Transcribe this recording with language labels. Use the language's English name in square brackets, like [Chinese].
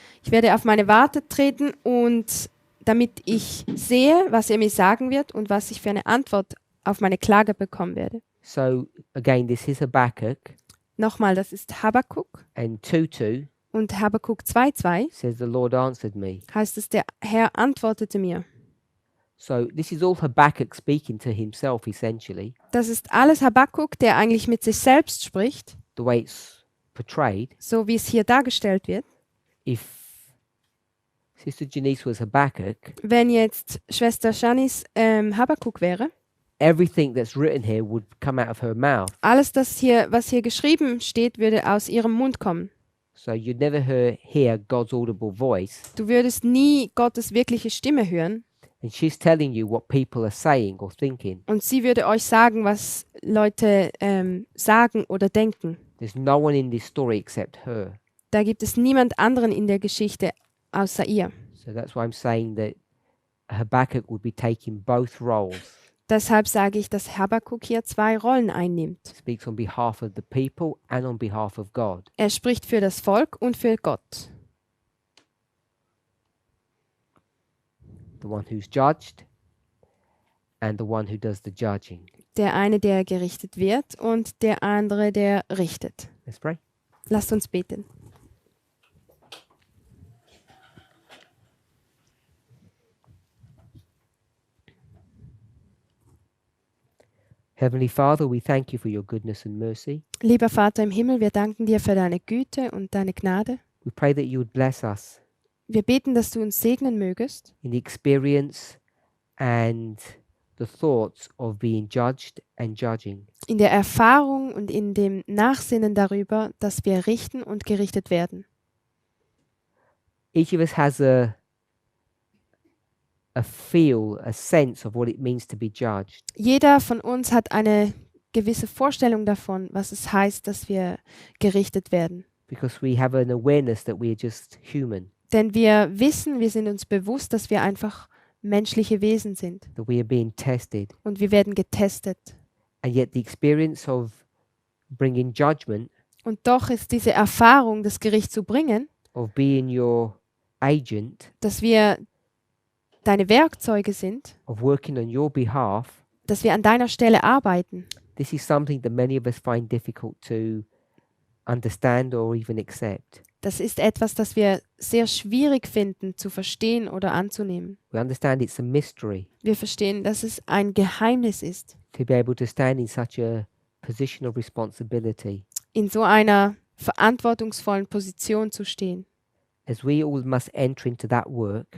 [German] Ich werde auf meine Warte treten und damit ich sehe, was er mir sagen wird und was ich für eine Antwort auf meine Klage bekommen werde. [English] So again, this is Habakkuk, [German] Nochmal, das ist Habakuk [English] and 2:2 [German] und Habakuk 2,2 [English] says, the Lord answered me. [German] heißt es, der Herr antwortete mir. [English] So this is all Habakkuk speaking to himself, essentially, [German] Das ist alles Habakuk, der eigentlich mit sich selbst spricht, [English] the way it's portrayed. [German] so wie es hier dargestellt wird. [English] If Sister Janice was Habakkuk, [German] Wenn jetzt Schwester Janice Habakuk wäre, [English] everything that's written here would come out of her mouth. [German] alles was hier geschrieben steht, würde aus ihrem Mund kommen. [English] So you'd never hear God's audible voice. [German] Du würdest nie Gottes wirkliche Stimme hören [English] And she's telling you what people are saying or thinking. [German] und sie würde euch sagen, was Leute sagen oder denken. [English] There's no one in this story except her. [German] Da gibt es niemand anderen in der Geschichte außer ihr. [English] So that's why I'm saying that Habakkuk would be taking both roles. [German] Deshalb sage ich, dass Habakuk hier zwei Rollen einnimmt. [English] Speaks on behalf of the people and on behalf of God. [German] Er spricht für das Volk und für Gott. [English] The one who's judged and the one who does the judging. [German] Der eine, der gerichtet wird, und der andere, der richtet. [English] Let's pray. [German] Lasst uns beten. [English] Heavenly Father, we thank you for your goodness and mercy. [German] Lieber Vater im Himmel, wir danken dir für deine Güte und deine Gnade. [English] We pray that you would bless us [German] Wir beten, dass du uns segnen mögest [English] in the experience and the thoughts of being judged and judging. [German] in der Erfahrung und in dem Nachsinnen darüber, dass wir richten und gerichtet werden. [English] Each of us has a feel, a sense of what it means to be judged. [German] Jeder von uns hat eine gewisse Vorstellung davon, was es heißt, dass wir gerichtet werden. [English] Because we have an awareness that we are just human, [German] Denn wir wissen, wir sind uns bewusst, dass wir einfach menschliche Wesen sind. [English] that we are being tested. [German] Und wir werden getestet. [English] And yet the experience of bringing judgment, [German] Und doch ist diese Erfahrung, das Gericht zu bringen, [English] of being your agent, [German] dass wir deine Werkzeuge sind, [English] of working on your behalf, [German] dass wir an deiner Stelle arbeiten. [English] this is something that many of us find difficult to understand or even accept. [German] Das ist etwas, das wir sehr schwierig finden zu verstehen oder anzunehmen. [English] We understand it's a mystery [German] Wir verstehen, dass es ein Geheimnis ist, [English] to be able to stand in such a position of responsibility. [German] in so einer verantwortungsvollen Position zu stehen. [English] As we all must enter into that work,